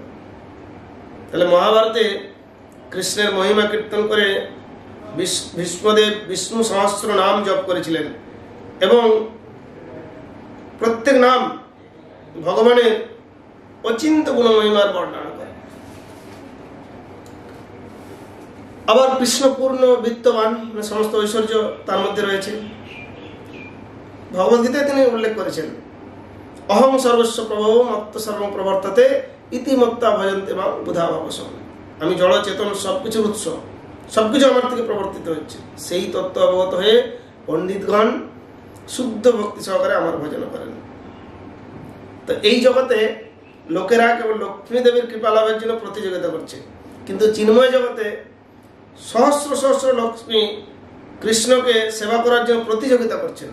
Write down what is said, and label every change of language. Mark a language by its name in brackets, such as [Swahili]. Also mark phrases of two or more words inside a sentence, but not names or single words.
[Bangla] তাহলে মহাভারতে কৃষ্ণের মহিমা কীর্তন করে ভীষ্মদেব বিষ্ণু সহস্র নাম জপ করেছিলেন এবং প্রত্যেক নাম ভগবানের অচিন্ত গুণমহিমার বর্ণনা করে। আবার কৃষ্ণ পূর্ণ বিত্তবান, সমস্ত ঐশ্বর্য তার মধ্যে রয়েছে। ভগবদ্গীতায় তিনি উল্লেখ করেছেন, [Sanskrit] অহং সর্বস্ব প্রভব মত্ত সর্বং প্রবর্ততে ইতিমত্তা ভজন্তে বা বুধা ভাবসম। [Bangla] আমি জড় চেতন সবকিছুর উৎস, সবকিছু আমার থেকে প্রবর্তিত হচ্ছে। সেই তত্ত্ব অবগত হয়ে পণ্ডিতগণ শুদ্ধ ভক্তি সহকারে আমার ভজন করেন। তো এই জগতে লোকেরা কেবল লক্ষ্মী দেবীর কৃপা লাভের জন্য প্রতিযোগিতা করছে, কিন্তু চিন্ময় জগতে সহস্র সহস্র লক্ষ্মী কৃষ্ণকে সেবা করার জন্য প্রতিযোগিতা করছেন।